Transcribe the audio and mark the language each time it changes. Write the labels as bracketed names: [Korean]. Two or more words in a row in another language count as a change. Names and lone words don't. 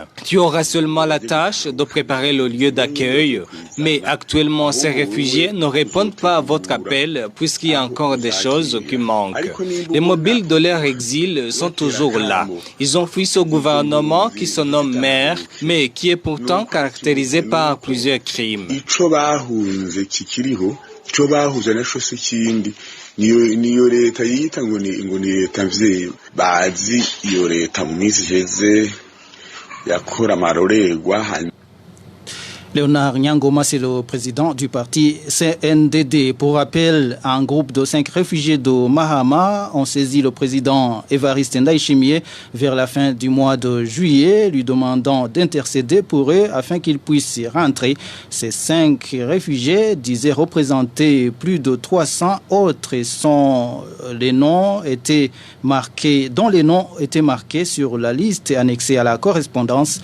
[French] Tu auras seulement la tâche de préparer le lieu d'accueil, mais actuellement ces réfugiés ne répondent pas à votre appel puisqu'il y a encore des choses qui manquent. Les mobiles de leur exil sont toujours là. Ils ont fui ce gouvernement qui se nomme maire, mais qui est pourtant caractérisé par plusieurs crimes. [Rundi] niyo leta yita ngo ni leta mvyeyi bazi iyo leta mu minsi iheze yakora amarorerwa. [French] Léonard Nyangoma, c'est le président du parti CNDD. Pour rappel, un groupe de 5 réfugiés de Mahama ont saisi le président Évariste Ndayishimiye vers la fin du mois de juillet, lui demandant d'intercéder pour eux afin qu'ils puissent rentrer. Ces 5 réfugiés disaient représenter plus de 300 autres dont les noms étaient marqués sur la liste annexée à la correspondance.